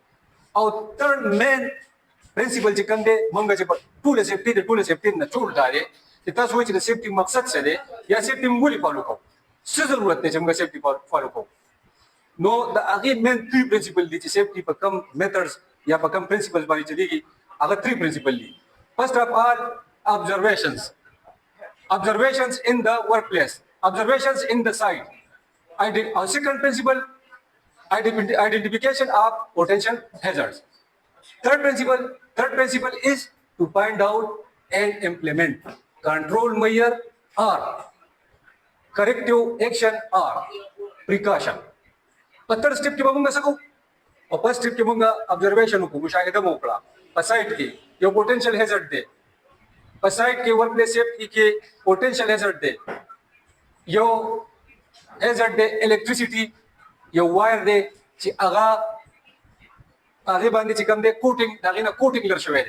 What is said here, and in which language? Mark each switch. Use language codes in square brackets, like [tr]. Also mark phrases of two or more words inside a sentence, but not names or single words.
[ps] او [en] third main principle [ps] چې کوم دی موږ چې په ټوله سیفټي نه ټول دا دی چې تاسو وایئ چې د سیفټي مقصد څه دی یا سیفټي موږ ولې فالو کوو؟ څه ضرورت دی چې موږ [en] safety follow [ps] کوو؟ نو د هغې مین 3 پرنسپل دي چې سیفټي په کوم میتھډز یا په کوم پرنسپلز باندې چلیږي هغه 3 پرنسپل دي. [en] first of all observations. Observations in the workplace. Observations in the site. Second principle, identification of potential hazards. Third principle is to find out and implement control measure or corrective action or precaution. [ps] په [en] third step [ps] کې به موږ څه کوو؟ په [en] first step [ps] کې موږ ابزرویشن وکړو، مشاهده مو وکړه. په سایټ کې یو [en] potential hazard [ps] دی. په سایټ کې [en] work place safety [ps] کې [en] potential hazard [ps] دی. یو هیزرډ دی الکتریسيټي، یو وایر دی چې هغه باندې چې کوم دی کوټینګ دغه نه کوټینګ لر شوی دی.